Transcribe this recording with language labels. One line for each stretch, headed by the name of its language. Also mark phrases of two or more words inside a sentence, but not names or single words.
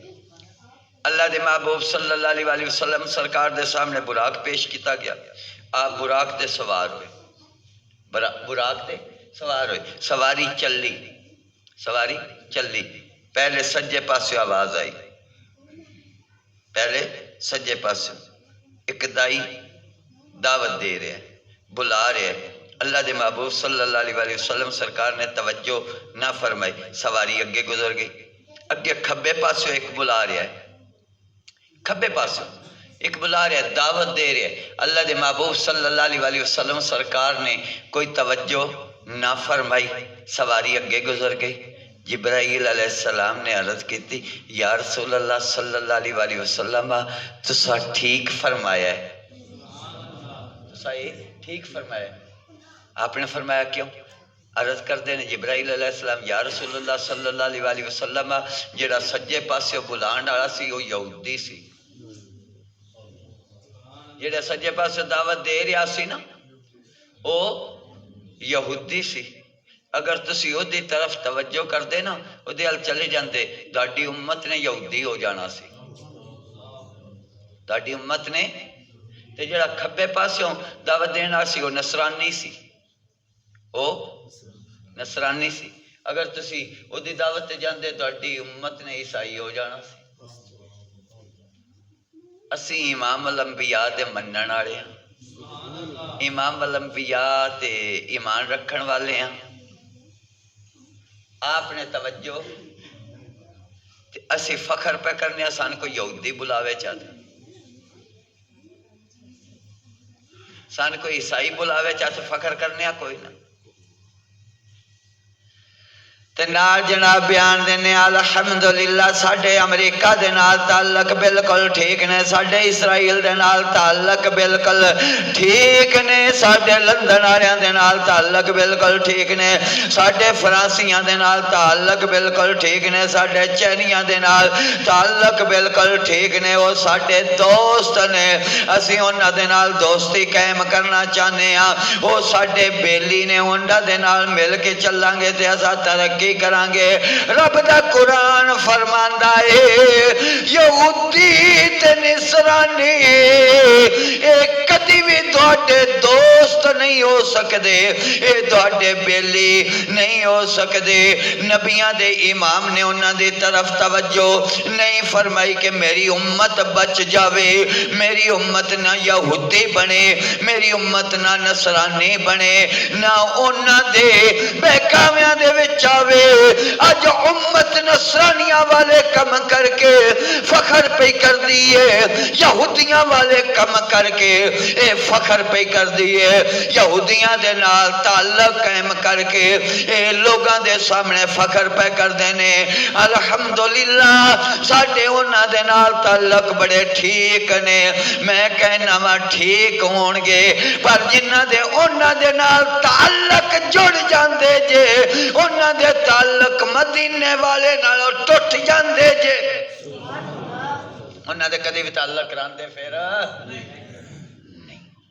Punjabi: اللہ دے محبوب
Arabic: صلی اللہ علیہ وآلہ وسلم
Punjabi: سرکار دے سامنے براق پیش کیتا گیا، آپ براق دے سوار ہوئے، براق دے سوار ہوئے، سواری چلی، سواری چلی، پہلے سجے پاسے آواز آئی، پہلے سجے پاسے ایک دائی دعوت دے رہے ہیں، بلا رہے ہیں۔ اللہ دے محبوب
Arabic: صلی اللہ علیہ وآلہ وسلم
Punjabi: سرکار نے توجہ نہ فرمائی، سواری اگے گزر گئی، اگے کھبے پاسے ایک بلا رہا ہے، کھبے پاسے ایک بلا رہا ہے، دعوت دے رہے ہیں۔ اللہ دے محبوب
Arabic: صلی اللہ علیہ وآلہ وسلم
Punjabi: سرکار نے کوئی توجہ نہ فرمائی، سواری اگے گزر گئی۔ جبرائیل
Arabic: علیہ السلام
Punjabi: نے عرض کی تھی،
Arabic: یا رسول اللہ صلی اللہ علیہ وآلہ وسلم
Punjabi: تسا ٹھیک فرمایا ہے، تسا یہ ٹھیک فرمایا ہے۔ آپ نے فرمایا کیوں؟ عرض کر دینے جبرائیل
Arabic: علیہ السلام، یا رسول اللہ صلی اللہ علیہ وآلہ وسلم
Punjabi: جڑا سجے پاسے بلان والا سی وہ یہودی سی، جڑا سجے پاسے دعوت دے رہا سی نا وہ یہودی سی۔ اگر تسی او دی طرف توجہ کر دے نا او دے حال چلے جاندے، تہاڈی امت نے یہودی ہو جانا سی، تہاڈی امت نے۔ تے جڑا کھبے پاسوں دعوت دینا سی وہ نصرانی سی، او نصرانی سی۔ اگر تسی او دی دعوت تے جاندے تہاڈی امت نے عیسائی ہو جانا سی۔ اسی امام الانبیاء دے منن والے ہیں، امام الانبیاء تے ایمان رکھن والے ہیں۔ آپ نے توجہ تے اسی فخر پہ کرنے آسان کو یہودی بلاوے چاہتے، سان کوئی عیسائی بلاوے چاہتے فخر کرنے کوئی نہ۔ تے نال جناب بیان دینے الحمدللہ ساڈے امریکہ دے نال تعلق بالکل ٹھیک نے، ساڈے اسرائیل دے نال تعلق بالکل ٹھیک نے، ساڈے لندن والےاں دے نال تعلق بالکل ٹھیک نے، ساڈے فرانسیاں دے نال تعلق بالکل ٹھیک نے، ساڈے چینیاں دے نال تعلق بالکل ٹھیک نے، وہ ساڈے دوست نے، اسی انہاں دے نال دوستی قائم کرنا چاہنے ہاں، وہ ساڈے بیلی نے، انہاں دے نال مل کے چلیں گے تے اساں ترقی کریں گے۔ رب دا قرآن فرماندا ہے یہودی تے نصرانی اے کدی بھی تواڈے دوست نہیں ہو سکدے، اے تواڈے بیلی نہیں ہو سکدے۔ نبیاں دے امام نے انہاں دی طرف توجہ نہیں فرمائی کہ میری امت بچ جاوے، میری امت نہ یہودی بنے، میری امت نہ نصرانی بنے، نہ انہاں دے بہکاویاں دے وچ آوے۔ اج امت نصرانیاں والے کم کر کے فخر پہ کر دیئے، یہودیاں والے کم کر کے اے فخر پہ کر دیئے، یہودیاں دے نال تعلق قائم کر کے اے لوگاں دے سامنے فخر پہ کر دینے۔ الحمدللہ ساڈے انہاں دے نال تعلق بڑے ٹھیک نے، میں کہنا وا ٹھیک ہون گے، پر جنہاں دے انہاں دے نال تعلق جڑ جاندے جے، انہاں دے تعلق مدینے والے نالوں ٹوٹ جاندے جے، انہاں دے کدی بھی تعلق کراندے پھر نہیں۔